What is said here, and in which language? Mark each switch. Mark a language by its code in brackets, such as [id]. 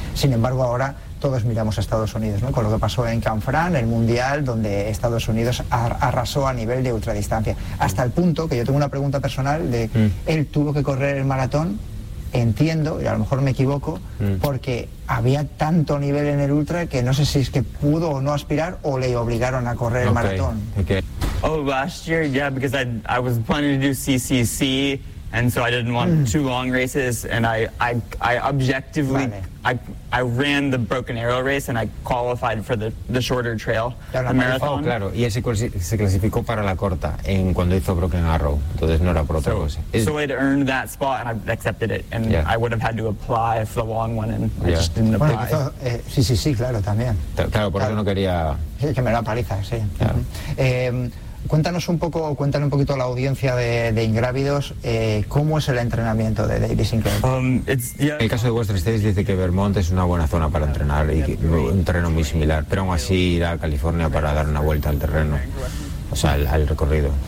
[es] Sin embargo, ahora todos miramos a Estados Unidos, ¿no? Con lo que pasó en Canfrán, el Mundial, donde Estados Unidos arrasó a nivel de ultradistancia. Hasta el punto, que yo tengo una pregunta personal, de él tuvo que correr el maratón, entiendo, y a lo mejor me equivoco, porque había tanto nivel en el ultra que no sé si es que pudo o no aspirar o le obligaron a correr el maratón. [en] Oh, last year, yeah, because I was planning to do CCC, and so I didn't want two long races, and I objectively... [es] Vale. [en] I ran the Broken Arrow race and I qualified for the shorter trail, the marathon. [es] Oh, claro. Y se clasificó para la corta en cuando hizo Broken Arrow. Entonces no era por otra cosa. [en] So I'd earned that spot and I accepted it. And yeah. I would have had to apply for the long one and I just didn't apply. [es] Bueno, hizo, sí, claro, también. Claro, por eso no quería... Sí, que me da paliza, sí. Claro. Cuéntanos un poco, cuéntale un poquito a la audiencia de Ingrávidos, ¿cómo es el entrenamiento de David Sinclair? En el caso de Western States dice que Vermont es una buena zona para entrenar y un terreno muy similar, pero aún así ir a California para dar una vuelta al terreno, o sea, al recorrido.